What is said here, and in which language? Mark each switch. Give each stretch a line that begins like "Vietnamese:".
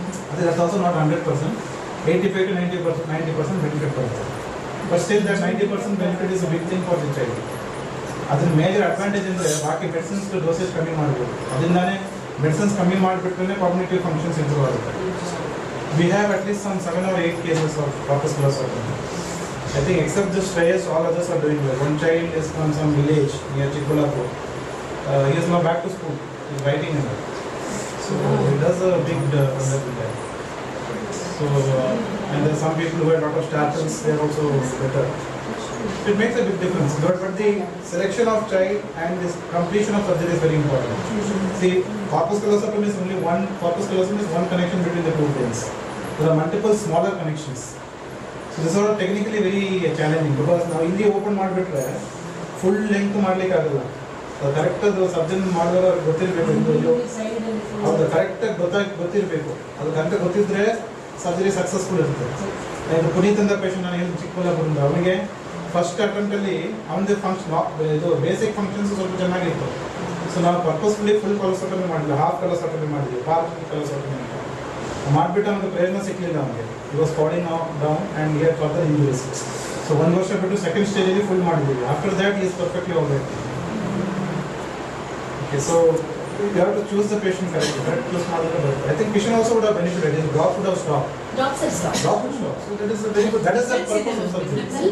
English: ಅದು that also not 100%, 85 to 90% benefit ಬರುತ್ತೆ. But still that 90% benefit is a big thing for the child.
Kannada: ಅದ್ರ major advantage ಅಂದರೆ ಬಾಕಿ medicines dosage ಕಮ್ಮಿ ಮಾಡಬೇಕು. ಅದರಿಂದಾನೇ ಮೆಡಿಸಿನ್ಸ್ ಕಮ್ಮಿ ಮಾಡಿಬಿಟ್ರೆ ಕಾಗ್ನಿಟಿವ್ ಫಂಕ್ಷನ್ಸ್ ಇಂಪ್ರೂವ್ ಆಗುತ್ತೆ.
English: We have at least some 7 or 8 cases of corpus callosum. I think except this Rajesh, all others are doing well. One child is from some village near Chikkulapur. He is now back to school. He is writing in it. So he does a big wonder with that. So and there are some people who have a lot of statins, they are also better. It makes a big difference. But the selection of child and this completion of surgery is very important. See, corpus callosum is only one. Corpus callosum is one connection between the two brains. There are multiple smaller connections. So this is technically very challenging because now in the open
Kannada: ಮಾಡಿಬಿಟ್ರೆ full length ಮಾಡ್ಲಿಕ್ಕೆ ಆಗಲ್ಲ. Correct ಅದು surgeon ಮಾಡಿದವರು ಅವ್ರಿಗೆ ಗೊತ್ತಿರಬೇಕು, ಹೌದು ಕರೆಕ್ಟಾಗಿ ಗೊತ್ತಿರಬೇಕು. ಅದು ಕರೆಕ್ಟಾಗಿ ಗೊತ್ತಿದ್ರೆ ಸರ್ಜರಿ ಸಕ್ಸಸ್ಫುಲ್ ಇರುತ್ತೆ. ಇದು ಪುನೀತ್ ಅಂತ ಪೇಷಂಟ್ ನಾನು ಏನು ಚಿಕ್ಕಬಳ್ಳಾಪುರದಿಂದ, ಅವನಿಗೆ ಫಸ್ಟ್ ಅಟೆಂಪ್ಟಲ್ಲಿ ಅವನದೇ ಇದು ಬೇಸಿಕ್ ಫಂಕ್ಷನ್ಸ್ ಸ್ವಲ್ಪ ಚೆನ್ನಾಗಿತ್ತು. ಸೊ ನಾವು ಪರ್ಪಸ್ಫುಲಿ ಫುಲ್ ಕೊಲೋಸೋಟಮಿ ಮಾಡಿಲ್ಲ, ಹಾಫ್ ಕೊಲೋಸೋಟಮಿ ಮಾಡಿದ್ವಿ, ಪಾರ್ಟ್ ಕೊಲೋಸೋಟಮಿ ಅಂತ ಮಾಡಿಬಿಟ್ಟು ಅವನಿಗೆ ಪ್ರಯೋಜನ ಸಿಕ್ಕಲಿಲ್ಲ. ಅವನಿಗೆ
English: It was falling down and here further injuries.
Kannada: So 1 ವರ್ಷ ಬಿಟ್ಟು ಸೆಕೆಂಡ್ ಸ್ಟೇಜಲ್ಲಿ ಫುಲ್ ಮಾಡಿದ್ದೀವಿ.
English: After that is perfectly alright. Okay, so you have to choose the patient correctly.
Kannada: Correct choose ಮಾಡಿದ್ರೆ ಬರುತ್ತೆ.
English: I think patient also would have benefited. His drop would have stopped. Drops have stopped. Drop would stop. So that is a very good. That is the purpose of surgery.